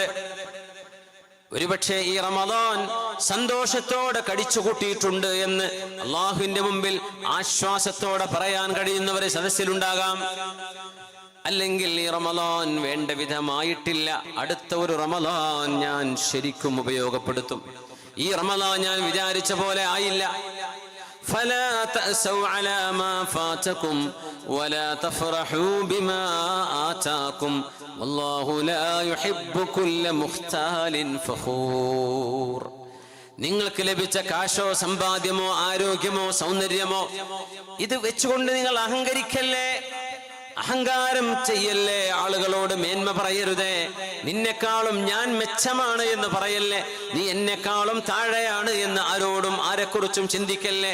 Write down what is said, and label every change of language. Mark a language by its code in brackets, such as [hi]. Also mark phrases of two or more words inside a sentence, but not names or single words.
[ml] ഒരുപക്ഷെ ഈ റമദാൻ സന്തോഷത്തോടെ കടിച്ചുകൂട്ടിയിട്ടുണ്ട് എന്ന് അള്ളാഹുവിന്റെ മുമ്പിൽ ആശ്വാസത്തോടെ പറയാൻ കഴിയുന്നവരെ സദസ്സിലുണ്ടാകാം. അല്ലെങ്കിൽ ഈ റമദാൻ വേണ്ട വിധമായിട്ടില്ല, അടുത്ത ഒരു റമദാൻ ഞാൻ ശരിക്കും ഉപയോഗപ്പെടുത്തും, ഈ റമദാൻ ഞാൻ വിചാരിച്ച പോലെ ആയില്ല. [ar] فلا تأسوا على ما فاتكم ولا تفرحوا بما آتاكم والله لا يحب كل مختال فخور. [ml] നിങ്ങൾക്ക് ലഭിച്ച കാശോ സമ്പാദ്യമോ ആരോഗ്യമോ സൗന്ദര്യമോ ഇത് വെച്ചുകൊണ്ട് നിങ്ങൾ അഹങ്കരിക്കല്ലേ, അഹങ്കാരം ചെയ്യല്ലേ, ആളുകളോട് മേന്മ പറയരുതേ, നിന്നെക്കാളും ഞാൻ മെച്ചമാണ് എന്ന് പറയല്ലേ, നീ എന്നെക്കാളും താഴെയാണ് എന്ന് ആരോടും ആരെക്കുറിച്ചും ചിന്തിക്കല്ലേ.